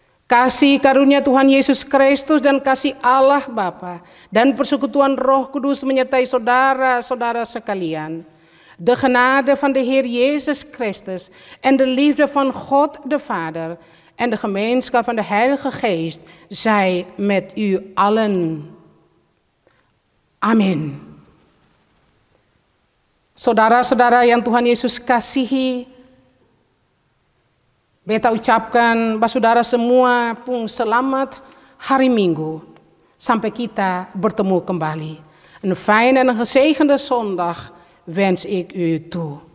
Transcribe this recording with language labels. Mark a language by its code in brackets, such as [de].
[id] Kasih karunia Tuhan Yesus Kristus dan kasih Allah Bapa dan persekutuan Roh Kudus menyertai saudara-saudara sekalian. [nl] De genade van de Heer Jezus Christus en de liefde van God de Vader en de gemeenschap van de Heilige Geest zij met u allen. [id] Amin. Saudara-saudara yang Tuhan Yesus kasihi, beta ucapkan bahwa saudara semua pun selamat hari Minggu sampai kita bertemu kembali. [nl] Een fijne en een gezegende zondag wens ik u toe.